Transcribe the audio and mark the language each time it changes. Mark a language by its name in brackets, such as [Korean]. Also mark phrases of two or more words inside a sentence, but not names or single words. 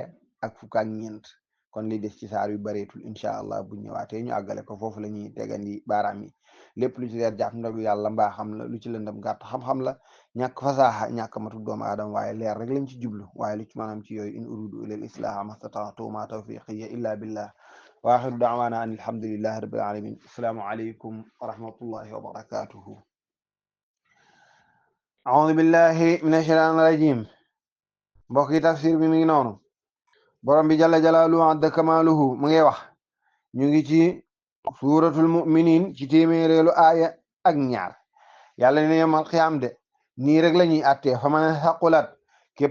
[Wolof] ak fukk ak ñeent kon li des ci saar yu bareetul [Arabic] إن شاء الله [Wolof] bu ñëwaatee ñu àggale ko foofu la ñuy tegandi baaraam yi lépp lu ci leer jàpp ndagu yàlla mbaa xam la lu ci lëndam gàtt xam-xam la ñàkk fasaaxa ñàkk matu doomu aadama waaye leer rek lañ ci jublu waaye lu ci maanaam ci yooyu [Arabic] إن أريد إلا الإصلاح ما استطعت وما توفيقي إلا بالله وآخر دعوانا أن الحمد لله رب العالمين السلام عليكم ورحمة الله وبركاته أعوذ بالله من الشيطان الرجيم [Wolof] mbokk yi tafsir bi mi ngi noonu borom bi [Arabic] جل جلاله عز كماله [Wolof] mu ngi wax ñu ngi ci suuratul mu'minin ci téeméereelu aaya ak ñaar yàlla ne yomal xiyaam de nii rek la ñuy attee [Arabic] فمن ثقلت [Wolof] képp